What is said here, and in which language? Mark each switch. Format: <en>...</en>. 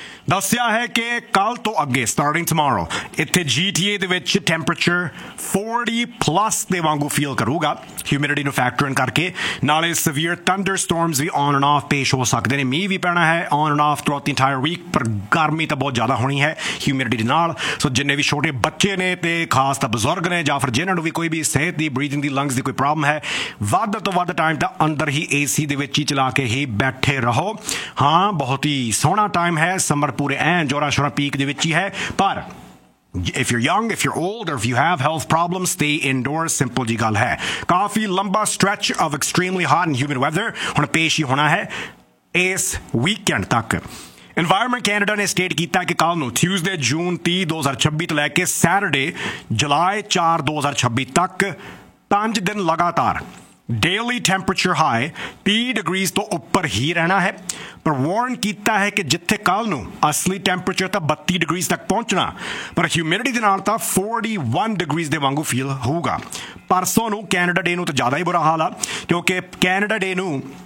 <pa>ਦੱਸਿਆ ਹੈ ਕਿ ਕੱਲ ਤੋਂ ਅੱਗੇ</pa> <en>starting tomorrow</en> <pa>ਇੱਥੇ GTA ਦੇ ਵਿੱਚ ਟੈਂਪਰੇਚਰ 40+ ਦੇ ਵਾਂਗੂ ਫੀਲ ਕਰੂਗਾ ਹਿਊਮਿਡਿਟੀ ਨੂੰ ਫੈਕਟਰ ਇਨ ਕਰਕੇ ਨਾਲੇ</pa> <en>severe thunderstorms</en> <pa>we</pa> <en>on and off</en> <pa>ਪੇਸ਼ ਹੋ ਸਕਦੇ ਨੇ ਮੀਂਹ ਵੀ ਪੈਣਾ ਹੈ ਆਨ end of</pa> <en>through the entire week</en> <pa>ਪਰ ਗਰਮੀ ਤਾਂ ਬਹੁਤ ਜ਼ਿਆਦਾ ਹੋਣੀ ਹੈ ਹਿਊਮਿਡਿਟੀ ਨਾਲ ਸੋ ਜਿੰਨੇ ਵੀ ਛੋਟੇ ਬੱਚੇ ਨੇ ਅਤੇ ਖਾਸ ਤਾਂ ਬਜ਼ੁਰਗ ਨੇ ਜਾਂ ਫਿਰ ਜਿਹਨਾਂ ਨੂੰ ਵੀ ਕੋਈ ਵੀ ਸਿਹਤ ਦੀ ਬਰੀਥਿੰਗ ਦੀ ਲੰਗਸ ਦੀ ਕੋਈ ਪ੍ਰੋਬਲਮ ਹੈ ਵੱਧ ਤੋਂ ਵੱਧ ਟਾਈਮ ਤਾਂ ਅੰਦਰ ਹੀ AC ਦੇ ਵਿੱਚ ਹੀ ਚਲਾ ਕੇ ਹੀ ਬੈਠੇ ਰਹੋ ਹਾਂ ਬਹੁਤ ਹੀ ਸੋਹਣਾ ਟਾਈਮ ਹੈ ਸਮਰ ਪੂਰੇ ਐਂ ਜ਼ੋਰਾਂ ਸ਼ੋਰਾਂ ਪੀਕ ਦੇ ਵਿੱਚ ਹੀ ਹੈ ਪਰ</pa> <en>If you're young, if you're old, or if you have health problems, stay indoors.</en> <pa>Simple ji gal hai. Kaafi lamba</pa> <en>stretch of extremely hot and humid weather.</en> <pa>Hun pesh hi hona hai is weekend tak. Environment Canada ne state kita ki kal nu Tuesday, June 30, 2026 to leke Saturday, July 4, 2026 tak 5 din lagatar. Daily temperature high 30 degrees to upar hi rehna hai. ਪਰ ਵਾਰਨ ਕੀਤਾ ਹੈ ਕਿ ਜਿੱਥੇ ਕੱਲ੍ਹ ਨੂੰ ਅਸਲੀ temperature ਤਾਂ 32 degrees ਤੱਕ ਪਹੁੰਚਣਾ ਪਰ ਹਿਊਮਿਡਿਟੀ ਦੇ ਨਾਲ ਤਾਂ 41 ਡਿਗਰੀਜ਼ ਦੇ ਵਾਂਗੂ ਫੀਲ ਹੋਊਗਾ ਪਰਸੋਂ ਨੂੰ ਕੈਨੇਡਾ ਡੇ ਨੂੰ ਤਾਂ ਜ਼ਿਆਦਾ ਹੀ ਬੁਰਾ ਹਾਲ ਆ ਕਿਉਂਕਿ ਕੈਨੇਡਾ ਡੇ ਨੂੰ</pa>